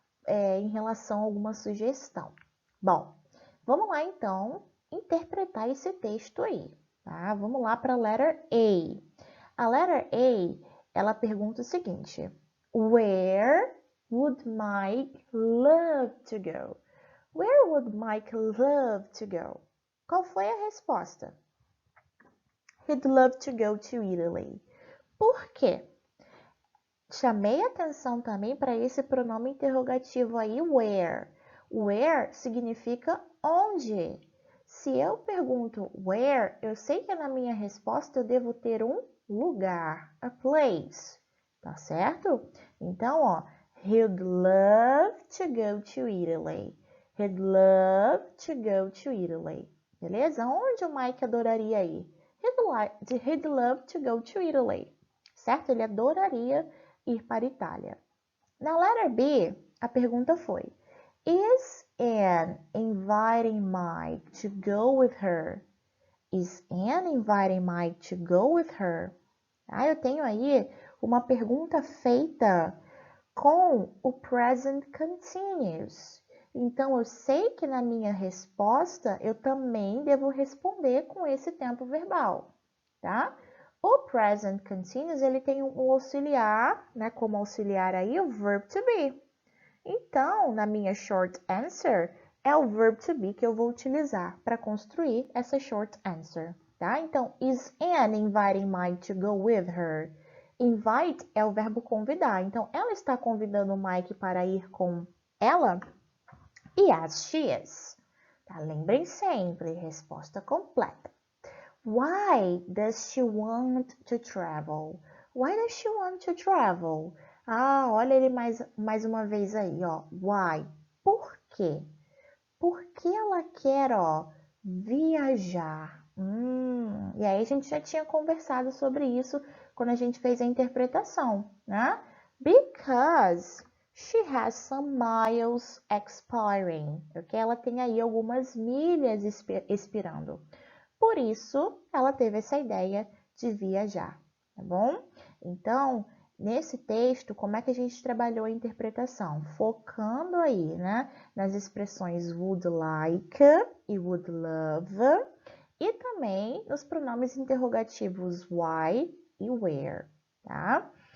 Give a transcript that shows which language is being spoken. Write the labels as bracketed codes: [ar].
[pt] Em relação a alguma sugestão. Bom, vamos lá então interpretar esse texto aí, tá? Vamos lá para a letter A. A letter A, ela pergunta o seguinte: [en] Where would Mike love to go? Where would Mike love to go? [pt] Qual foi a resposta? [en] He'd love to go to Italy. [pt] Por quê? Chamei atenção também para esse pronome interrogativo aí, where. Where significa onde. Se eu pergunto where, eu sei que na minha resposta eu devo ter um lugar, [en] a place, [pt] tá certo? Então, ó, [en] he'd love to go to Italy. He'd love to go to Italy. [pt] Beleza? Onde o Mike adoraria ir? [en] He'd love to go to Italy. [pt] Certo? Ele adoraria ir para a Itália. [en] Na letter B, [pt] a pergunta foi: [en] Is Anne inviting Mike to go with her? Is Anne inviting Mike to go with her? [pt] Eu tenho aí uma pergunta feita com o present continuous. Então, eu sei que na minha resposta eu também devo responder com esse tempo verbal, tá? O present continuous, ele tem um auxiliar, né? Como auxiliar aí, o verb to be. Então, na minha short answer, é o verb to be que eu vou utilizar para construir essa short answer, tá? [en] Então, is Anne inviting Mike to go with her? [pt] Invite é o verbo convidar. Então, ela está convidando o Mike para ir com ela? [en] Yes, she is. [pt] Tá? Lembrem sempre, resposta completa. [en] Why does she want to travel? Why does she want to travel? [pt] Olha ele mais uma vez aí, ó. Why? Por quê? Por que ela quer, ó, viajar? E aí a gente já tinha conversado sobre isso quando a gente fez a interpretação, né? [en] Because she has some miles expiring. [pt] Porque ela tem aí algumas milhas expirando. Por isso, ela teve essa ideia de viajar, tá bom? Então, nesse texto, como é que a gente trabalhou a interpretação? Focando aí, né, nas expressões would like e would love, e também nos pronomes interrogativos why e where, tá?